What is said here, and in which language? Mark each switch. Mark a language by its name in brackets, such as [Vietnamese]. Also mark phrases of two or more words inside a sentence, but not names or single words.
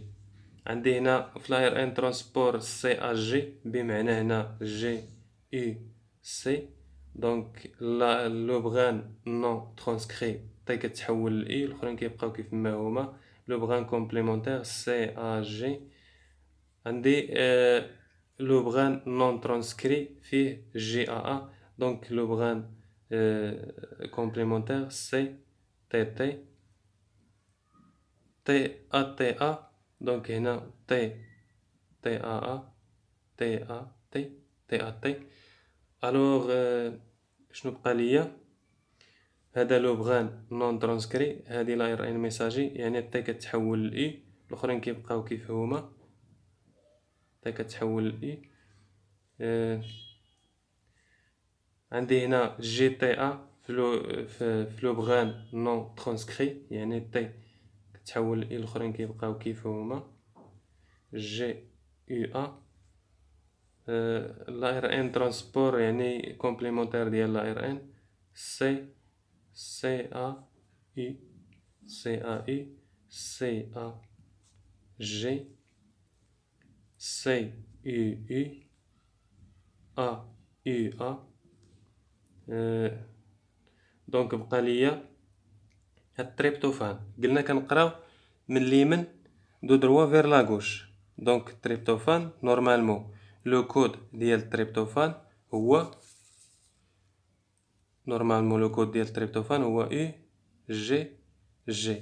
[Arabic] عندي هنا في [French] la ARN transport [Arabic] سي ا جي بمعنى هنا جي او سي. [French] donc le brin non transcrit [Arabic] تي كتحول لاي، الاخرين كيبقاو كيف ما هما. [French] le brin complémentaire سي ا جي. [Arabic] عندي لو بغان نون ترانسكري فيه جي ا ا. [French] donc le brin complémentaire سي تي تي تي ا تي ا. [Arabic] دونك هنا تي تي ا ا تي ا تي تي ا تي. الوغ شنو بقى ليا؟ هذا [French] le brin non transcrit, [Arabic] هذه [French] la ARN messager [Arabic] يعني تي كتحول لاي، الاخرين كيبقاو كيف هما. تي كتحول لاي. عندي هنا جي تي ا في [French] le brin non transcrit [Arabic] يعني تي كتحول لاي، الاخرين كيبقاو كيف هما. [French] جي او ا la ARN transport يعني كومبليمونتير ديال لا ار ان سي سي ا اي سي ا اي سي ا جي سي يو اي ا يو ا. [Arabic] دونك بقى ليا هاد التريبتوفان. قلنا كنقراو من اليمين [French] de droite vers la gauche. [Arabic] دونك التريبتوفان [French] normalement le code [Arabic] ديال التريبتوفان هو او جي جي.